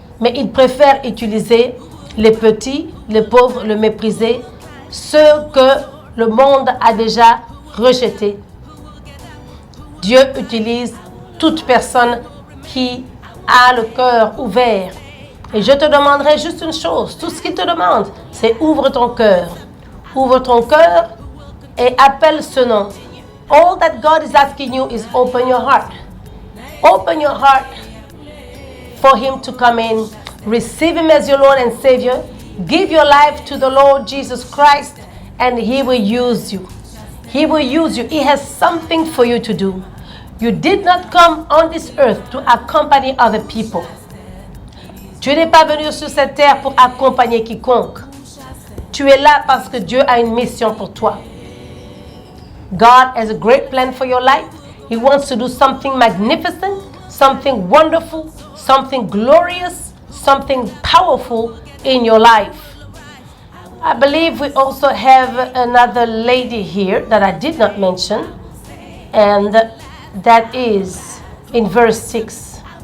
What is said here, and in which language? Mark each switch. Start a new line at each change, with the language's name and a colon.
French: Mais il préfère utiliser les petits, les pauvres, les méprisés, ceux que le monde a déjà rejetés Dieu utilise toute personne qui a le cœur ouvert. Et je te demanderai juste une chose. Tout ce qu'il te demande, c'est ouvre ton cœur. Ouvre ton cœur et appelle ce nom.
English: All that God is asking you is open your heart. Open your heart for Him to come in. Receive Him as your Lord and Savior. Give your life to the Lord Jesus Christ and He will use you. He will use you. He has something for you to do. You did not come on this earth to accompany other people.
French: Tu n'es pas venu sur cette terre pour accompagner quiconque. Tu es là parce que Dieu a une mission pour toi.
English: God has a great plan for your life. He wants to do something magnificent, something wonderful, something glorious, something powerful in your life. I believe we also have another lady here that I did not mention, and that is in verse 6.